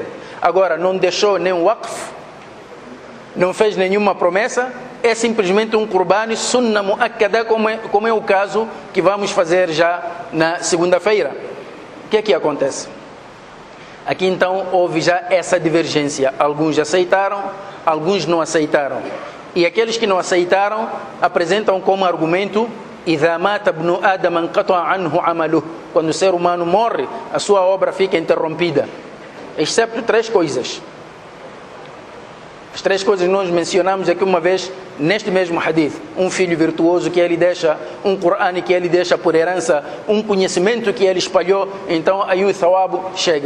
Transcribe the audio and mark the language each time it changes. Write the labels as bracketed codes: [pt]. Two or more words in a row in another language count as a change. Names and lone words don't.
[pt] Agora, não deixou nem waqf, não fez nenhuma promessa, é simplesmente um [ar] قربان سنة مؤكدة, [pt] como é o caso que vamos fazer já na segunda-feira. O que é que acontece? Aqui então houve já essa divergência. Alguns aceitaram, alguns não aceitaram. E aqueles que não aceitaram apresentam como argumento: [ar] إذا مات ابن آدم انقطع عنه عمله. [pt] Quando o ser humano morre, a sua obra fica interrompida, exceto três coisas. As três coisas nós mencionamos aqui uma vez neste mesmo hadith: um filho virtuoso que ele deixa, um Qur'an que ele deixa por herança, um conhecimento que ele espalhou, então aí o thawab chega.